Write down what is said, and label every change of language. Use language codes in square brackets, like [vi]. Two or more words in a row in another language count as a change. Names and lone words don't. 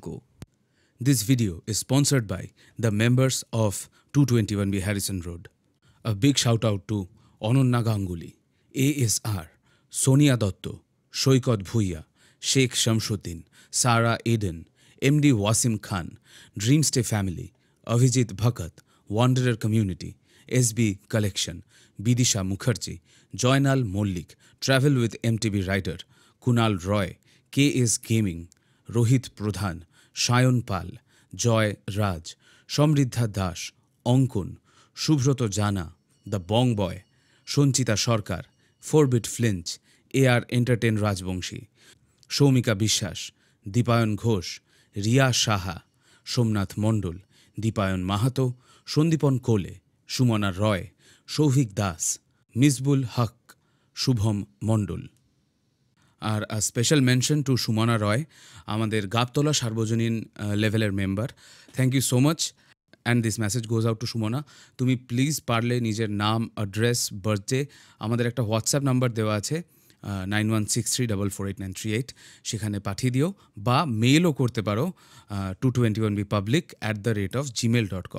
[en] This video is sponsored by the members of 221B Harrison Road. A big shout out to Ononna Ganguly, ASR, Sonia Dotto, Shoikot Bhuiya, Sheikh Shamsuddin, Sarah Eden, MD Wasim Khan, Dreamstay Family, Avijit Bhakat, Wanderer Community, SB Collection, Bidisha Mukherjee, Joynal Mollik, Travel with MTB Rider, Kunal Roy, KS Gaming, Rohit Pradhan, Shayon Pal, Joy Raj, Somriddha Das, Onkon, Shubhroto Jana, The Bong Boy, Sonchita Sarkar, Forbit Flinch, AR Entertain Rajbongshi, Shomika Bishas, Dipayon Ghosh, Riya Shaha, Somnath Mondol, Dipayon Mahato, Sondipon Kole, Sumana Roy, Shovik Das, Misbul Haq, Shubham Mondol. [bn] আর [en] special mention to [bn] সুমনা রয়, আমাদের গাবতলা সার্বজনীন লেভেলের মেম্বার। [en] thank you so much and this message goes out to সুমনা। [bn] তুমি প্লিজ পারলে নিজের নাম, [en] address, birthday, [bn] আমাদের একটা [en] WhatsApp number [bn] দেওয়া আছে 9163448938, সেখানে পাঠিয়ে দিও, বা মেলও করতে পারো 221bpublic@gmail.com।